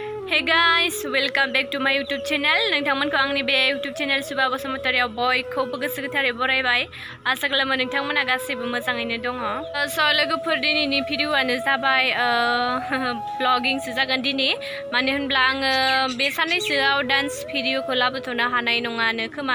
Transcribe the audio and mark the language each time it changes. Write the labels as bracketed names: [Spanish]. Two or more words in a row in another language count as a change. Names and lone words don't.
[English] Hey guys, welcome back to my YouTube channel. [Bodo] नोंथांमोनखौ आंनि बे [English] YouTube channel [Bodo] सुबा बसुमतारियाव बयखौबो गोसो गोथारै बरायबाय। आसा खालामो नोंथांमोना गासैबो मोजाङैनो दङ। स' लोगोफोर दिनैनि भिडिअ'आनो जाबाय ब्लगिंसो जागोन दिनै। मानो होनब्ला आङो बे साननैसोआव डान्स भिडिअ'खौ लाबोथ'नो हानाय नङानो खोमा।